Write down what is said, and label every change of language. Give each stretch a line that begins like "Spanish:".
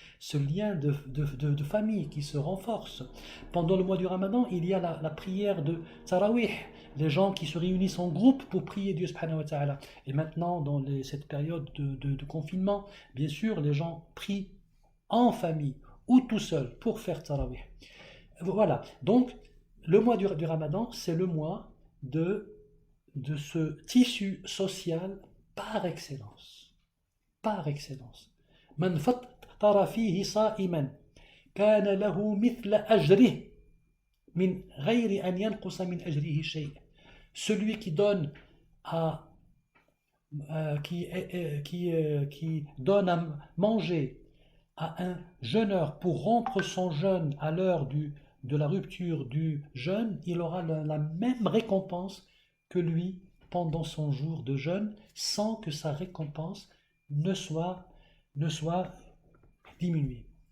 French: Ce lien de famille qui se renforce. Pendant le mois du Ramadan, il y a la prière de Tarawih, les gens qui se réunissent en groupe pour prier Dieu subhanahu wa ta'ala. Et maintenant, dans cette période de confinement, bien sûr, les gens prient en famille ou tout seul pour faire tarawih. Voilà, donc le mois du Ramadan, c'est le mois de ce tissu social par excellence. Par excellence.
Arabic: من فطر فيه صائما كان له مثل أجره من غير أن ينقص من أجره شيء.
French: Celui qui donne à qui donne à manger à un jeûneur pour rompre son jeûne à l'heure de la rupture du jeûne, il aura la même récompense que lui pendant son jour de jeûne, sans que sa récompense ne soit diminuée.